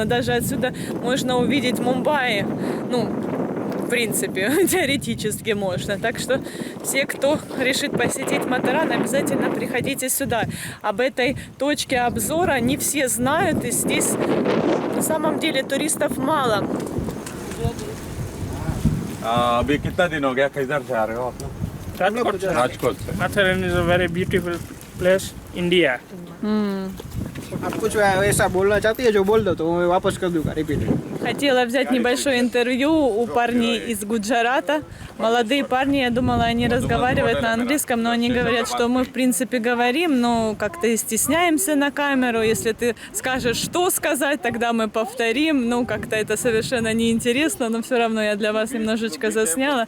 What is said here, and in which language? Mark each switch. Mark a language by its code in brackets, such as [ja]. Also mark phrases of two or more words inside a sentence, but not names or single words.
[ru] Даже отсюда можно увидеть Мумбаи. Ну, в принципе, теоретически можно. Так что все, кто решит посетить Матеран, обязательно приходите сюда. Об этой точке обзора не все знают, и здесь на самом деле туристов мало. [hi] अभी कितना दिन हो गया किधर से आ रहे हो आप लोग? राजकोट से। [en] Matheran is a very beautiful place, India. [hi] आप कुछ ऐसा बोलना चाहती है जो बोल दो तो मैं वापस कर दूंगा रिपीट. [ru] Хотела взять небольшое интервью у парней из Гуджарата. Молодые парни, я думала, они разговаривают на английском, но они говорят, что мы в принципе говорим, но как-то стесняемся на камеру. Если ты скажешь, что сказать, тогда мы повторим. Ну, как-то это совершенно неинтересно, но все равно я для вас немножечко засняла.